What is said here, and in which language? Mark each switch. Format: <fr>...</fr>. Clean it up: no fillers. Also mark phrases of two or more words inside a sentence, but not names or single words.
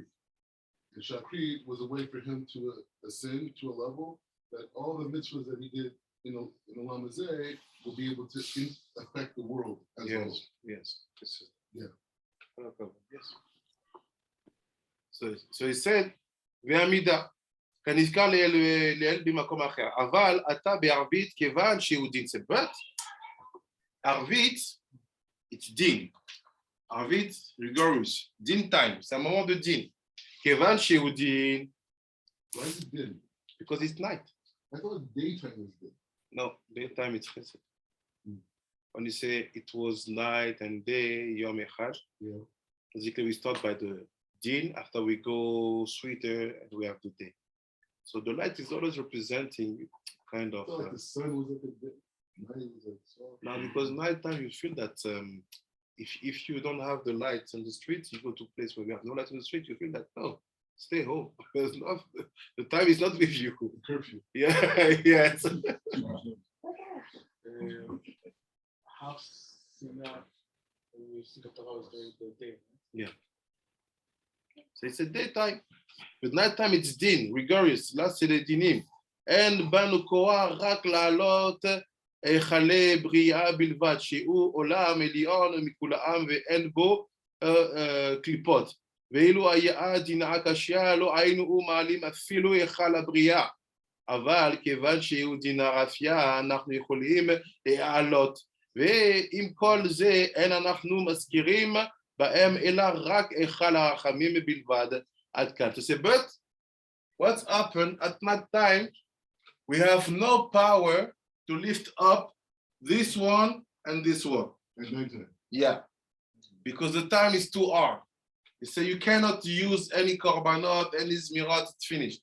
<en>And Shachrit was a way for him to ascend to a level that all the mitzvahs that he did in</en> <he>עולם הזה</he> <en>will be able to affect the world as well. Yes. Yeah. Yes. So he said, Ve'amida.</en> <he>כנזכר לאל במקום אחר, אבל אתה בערבית כיוון שהוא דין.</he> <en>But ערבית, it's דין. ערבית, rigorous, דין time,</en> <fr>c'est un moment de דין.</fr> <he>כיוון שהוא דין.</he> <en>Why is it din? Because it's night. I thought daytime was din. No, daytime it's chesed. When you say it was night and day,</en> <he>יום אחד,</he> <en>Yeah. basically we start by the din, after we go sweeter and we have the day. So the light is always representing kind of. I thought the sun was at the day. Night was at the sun. Now, because nighttime, you feel that if you don't have the lights on the street, you go to a place where you have no light on the street, you feel that, no, stay home. Because the time is not with you. Curfew. Yeah, yes. How similar we see the Torah is the day. Yeah. So it's a daytime. But nighttime it's din, rigorous.</en> <fr>Là, c'est les</fr> <he>dinim. אין בנו כח רק להעלות היכל הבריאה בלבד שהוא עולם עליון מכול העם ואין בו קליפות. ואילו היה דין הקשיא לא היינו מעלים אפילו היכל הבריאה. אבל כיוון שהוא דין הרפייה אנחנו יכולים להעלות. ועם כל זה אין אנחנו מזכירים בהם אלא רק היכל הרחמים בלבד.</he> <en>To say, but what's happened at that time, we have no power to lift up this one and this one. At nighttime. Yeah, because the time is too hard. You say you cannot use any korbanot, any zmirot, it's finished.</en>